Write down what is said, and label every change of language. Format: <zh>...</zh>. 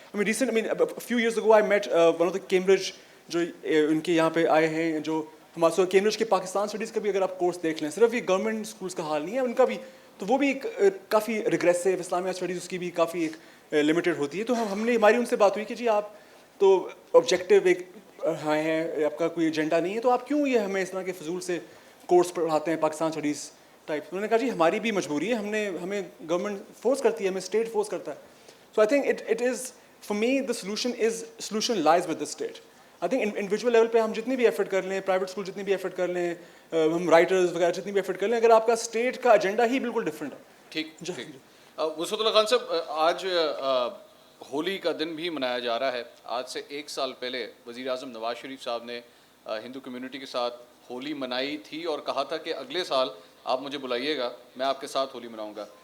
<en>A few years ago I met one of the Cambridge</en> <ur>جو ان کے یہاں پہ آئے ہیں, جو ہمارے کیمبرج کے پاکستان اسٹڈیز کا بھی اگر آپ کورس دیکھ لیں, صرف یہ گورنمنٹ اسکولس کا حال نہیں ہے, ان کا بھی, تو وہ بھی کافی ریگریسو اسلامیہ اسٹڈیز اس کی بھی کافی ایک لمیٹڈ ہوتی ہے. تو ہماری ان سے بات ہوئی کہ جی آپ تو آبجیکٹیو ایک ہیں, آپ کا کوئی ایجنڈا نہیں ہے, تو آپ کیوں یہ ہمیں اس طرح کے فضول سے کورس پڑھاتے ہیں پاکستان اسٹڈیز ٹائپ. انہوں نے کہا جی ہماری بھی مجبوری ہے, ہمیں گورنمنٹ فورس کرتی ہے, ہمیں اسٹیٹ فورس کرتا ہے.</ur> <en>So I think it is for me the solution lies with the state. I think</en> <ur>individual level پہ ہم جتنی بھی ایفرٹ کر لیں, پرائیویٹ اسکول جتنی بھی ایفرٹ کر لیں, ہم رائٹرز وغیرہ جتنی بھی ایفرٹ کر لیں, اگر آپ کا اسٹیٹ کا ایجنڈا ہی بالکل ڈفرینٹ ہے. ٹھیک. وسعت اللہ خان صاحب, آج ہولی کا دن بھی منایا جا رہا ہے. آج سے 1 سال پہلے وزیر اعظم نواز شریف صاحب نے ہندو کمیونٹی کے ساتھ ہولی منائی تھی اور کہا تھا کہ اگلے سال آپ مجھے بلائیے گا, میں آپ کے ساتھ ہولی مناؤں گا.</ur>